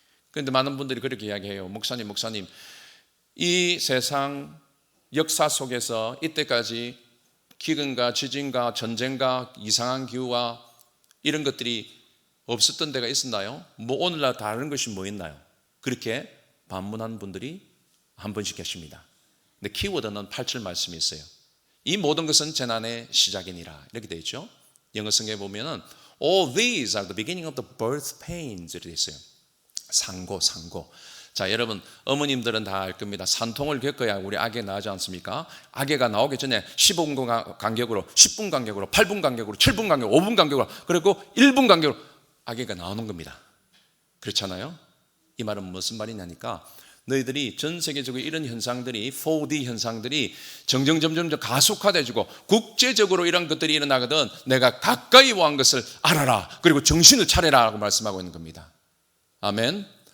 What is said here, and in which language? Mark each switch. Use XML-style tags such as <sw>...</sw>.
<ko>그런데 많은 분들이 그렇게 이야기해요. 목사님, 이 세상 역사 속에서 이때까지 기근과 지진과 전쟁과 이상한 기후와 이런 것들이 없었던 데가 있었나요? 오늘날 다른 것이 뭐 있나요? 그렇게 반문한 분들이 한 번씩 계십니다. 근데 키워드는 8절 말씀이 있어요. 이 모든 것은 재난의 시작이니라, 이렇게 되어 있죠. 영어 성경에 보면은</ko> <en>All these are the beginning of the birth pains</en> <ko>이렇게 되어 있어요. 상고. 자, 여러분 어머님들은 다 알 겁니다. 산통을 겪어야 우리 아기 나오지 않습니까? 아기가 나오기 전에 15분 간격으로, 10분 간격으로, 8분 간격으로, 7분 간격으로, 5분 간격으로, 그리고 1분 간격으로 아기가 나오는 겁니다. 그렇잖아요? 이 말은 무슨 말이냐니까, 너희들이 전 세계적으로 이런 현상들이 4D 현상들이 점점 가속화되고 국제적으로 이런 것들이 일어나거든 내가 가까이 온 것을 알아라, 그리고 정신을 차려라 라고 말씀하고 있는 겁니다. 아멘.</ko>